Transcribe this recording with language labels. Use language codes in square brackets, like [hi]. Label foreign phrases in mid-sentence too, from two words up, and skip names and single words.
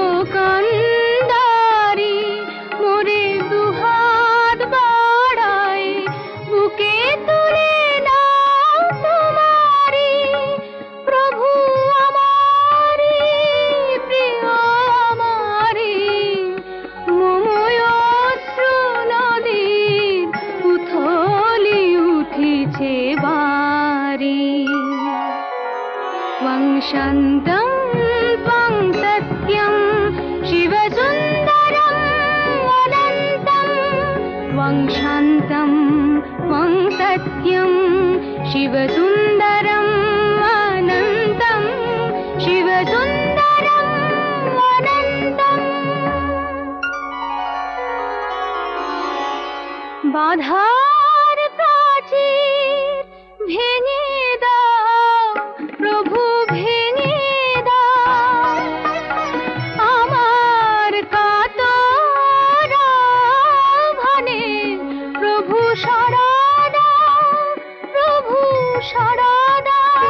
[bn] কান্ডারি, মোরে দুহাত বাড়াই বুকে তুলে নাও তোমারি, প্রভু আমারি প্রিয় আমারি, মময় অশ্রু নদীর উথলি উঠিছে বারি। [sa] ত্বং শান্তং ত্বং সত্যং শিবসুন্দরং অনন্তং, ত্বং শান্তং ত্বং সত্যং শিবসুন্দরং অনন্তং, শিবসুন্দরং অনন্তং। [bn] বাধার প্রাচীর ভেঙে দাও প্রভু, ভেঙে দাও আমার কাতর আহ্বানে, প্রভু সাড়া দাও, প্রভু সাড়া দাও।